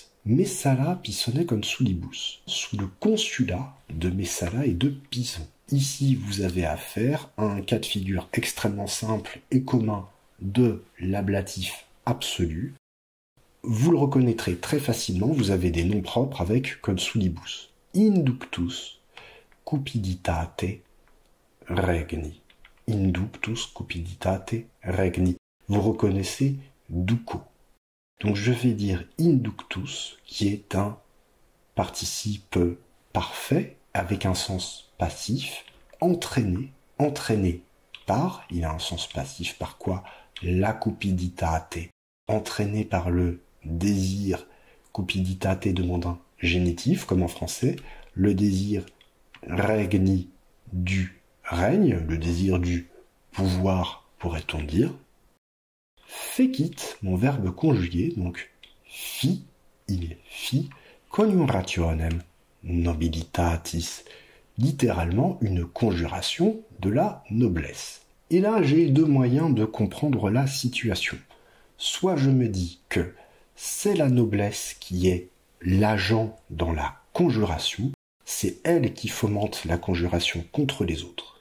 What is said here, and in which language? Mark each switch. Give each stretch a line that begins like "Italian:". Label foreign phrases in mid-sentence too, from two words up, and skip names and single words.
Latin: Messala Pisone consulibus,
French: sous le consulat de Messala et de Pison. Ici, vous avez affaire à un cas de figure extrêmement simple et commun de l'ablatif absolu. Vous le reconnaîtrez très facilement, vous avez des noms propres avec consulibus.
Latin: Inductus cupiditate regni. Inductus cupiditate regni.
French: Vous reconnaissez duco. Donc je vais dire inductus, qui est un participe parfait avec un sens passif, entraîné par, il a un sens passif par quoi? La cupiditate, entraîné par le désir, cupiditate demande un génitif, comme en français, le désir regni du règne, le désir du pouvoir, pourrait-on dire. Fecit, mon verbe conjugué, donc il fit,
Latin: coniurationem nobilitatis,
French: littéralement une conjuration de la noblesse. Et là, j'ai deux moyens de comprendre la situation. Soit je me dis que c'est la noblesse qui est l'agent dans la conjuration, c'est elle qui fomente la conjuration contre les autres.